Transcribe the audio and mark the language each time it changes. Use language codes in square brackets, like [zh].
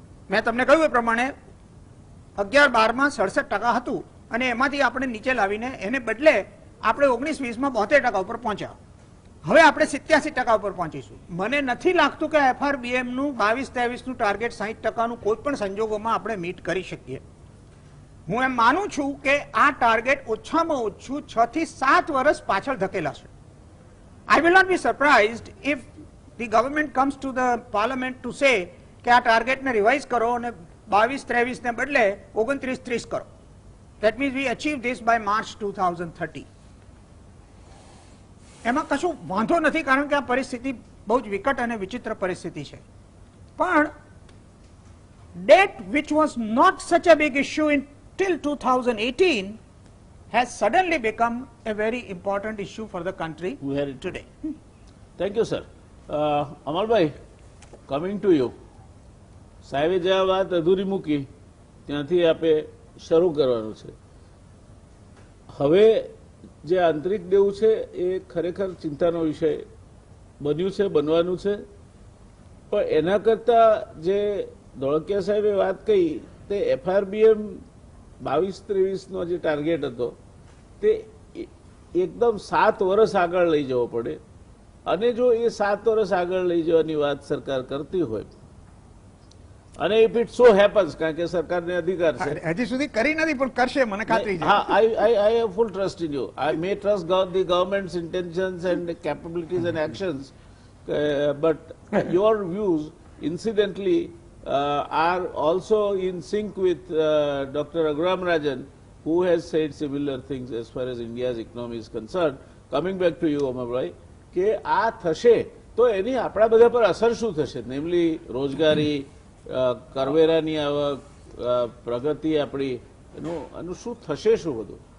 [gu] મેં તમને કહ્યું એ પ્રમાણે 11-12માં 67% હતું અને એમાંથી આપણે નીચે લાવીને એને બદલે આપણે 19-20માં 72% ઉપર પહોંચ્યા. હવે આપણે 87% ઉપર પહોંચીશું. મને નથી લાગતું કે FRBM નું 22-23નું ટાર્ગેટ 60%નું કોઈ પણ સંજોગોમાં આપણે મીટ કરી શકીએ. હું એમ માનું છું કે આ ટાર્ગેટ ઓછામાં ઓછું 6 થી 7 વર્ષ પાછળ ધકેલાશે. [en] I will not be surprised if the government comes to the parliament to say [gu] કે આ ટાર્ગેટને રિવાઇઝ કરો અને 22-23ને બદલે 29-30 કરો. [en] That means we achieve this by March 2030. [gu] એમાં કશું વાંધો નથી કારણ કે આ પરિસ્થિતિ બહુ જ વિકટ અને વિચિત્ર પરિસ્થિતિ છે. [en] પણ debt which was not such a big issue till 2018 has suddenly become a very important issue for the country today. Thank you sir. Amarbhai, coming to you. [gu] સાહેબે જે આ વાત અધૂરી મૂકી ત્યાંથી આપે શરૂ કરવાનું છે. હવે જે આંતરિક દેવું છે એ ખરેખર ચિંતાનો વિષય બન્યું છે, બનવાનું છે. પણ એના કરતાં જે ધોળકિયા સાહેબે વાત કહી તે FRBM 22-23નો જે ટાર્ગેટ હતો તે એકદમ 7 વર્ષ આગળ લઈ જવો પડે. અને જો એ 7 વર્ષ આગળ લઈ જવાની વાત સરકાર કરતી હોય અને [en] if it so happens, [gu] કારણ કે સરકારને અધિકાર છે, હજી સુધી કરી નથી પણ કરશે મને ખાતરી છે. [en] હા, I have full trust in you. I may trust the government's intentions and capabilities and actions, but your views incidentally are also in sync with Dr. Raghuram Rajan, who has said similar things as far as India's economy is concerned. Coming back to you, Amarbhai, [gu] કે આ થશે તો એની આપણા બધા પર અસર શું થશે? નેમલી રોજગારી, કરવેરાની આવક, પ્રગતિ આપણી, એનું શું થશે, શું બધું?